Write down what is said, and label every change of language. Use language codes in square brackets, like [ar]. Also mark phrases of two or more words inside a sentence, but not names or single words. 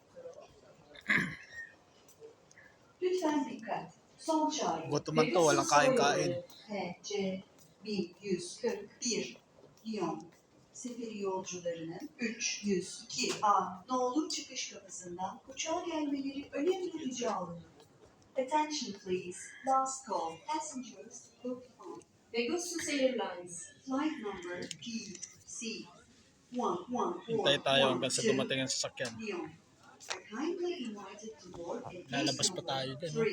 [tr] Lütfen dikkat. Son çağrı. [tl] Gutuman to, walang kain-kain. [tr] TC 1141 Lyon. Seferi yolcularının 302A nolu çıkış kapısından uçağa gelmeleri önemli rica olunur. [en] Attention please. Last call. Passengers booked on Pegasus Airlines. Flight number PC 114. [tl] Hintay tayo hanggang sa dumating ang sasakyan. [en] Lyon. Are kindly invited to board at [tl] Lalabas pa tayo din, no?